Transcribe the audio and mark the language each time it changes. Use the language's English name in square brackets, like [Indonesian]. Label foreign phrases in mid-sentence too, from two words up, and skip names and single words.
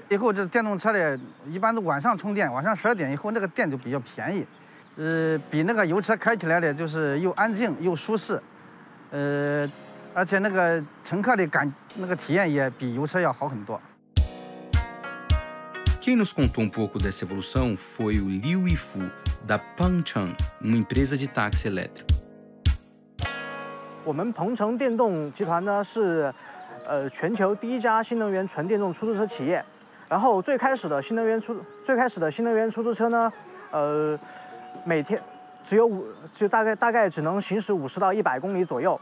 [Chinese] 以后这电动车的一般都晚上充电，晚上12点以后那个电就比较便宜，比那个油车开起来的就是又安静又舒适，而且那个乘客的那个体验也比油车要好很多。 [Portuguese] Quem nos contou um pouco dessa evolução foi o Liu Yifu, da Pangcheng, uma empresa de táxi elétrico. [Chinese] 我们鹏程电动集团呢是全球第一家新能源纯电动出租车企业。然后最开始的新能源出租车呢，每天大概只能行驶50到100公里左右。